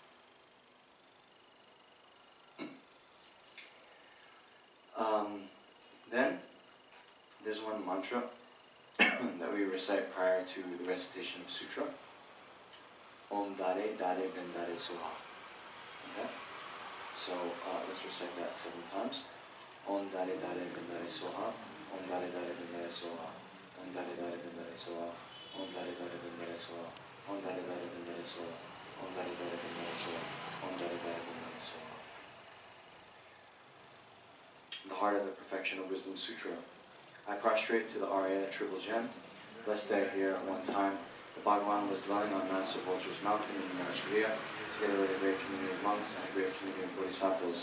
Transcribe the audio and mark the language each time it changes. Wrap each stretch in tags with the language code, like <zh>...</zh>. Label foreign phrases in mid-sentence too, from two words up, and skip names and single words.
<en>Then, there's one mantra that we recite prior to the recitation of sutra.</en> <sa>Om Dare Dare Ben Dare Soha.</sa> <en>Okay? So let's recite that 7 times.</en> <sa>Om Dare Dare Ben Dare Soha. Om Dare Dare Ben Dare Soha. Om Dare Dare Ben Dare Soha. Om Dare Dare Ben Dare Soha. Om Dare Dare Ben Dare Bundare So, Om Dari Dari Bundare So, Om Dari Dari Bundare So.</sa> <en>The Heart of the Perfection of Wisdom Sutra. I prostrate to the Arya Triple Gem. Blessed day here at one time, the Bhagavan was dwelling on Master Vulture's mountain in North Korea, together with a great community of monks and a great community of bodhisattvas.</en>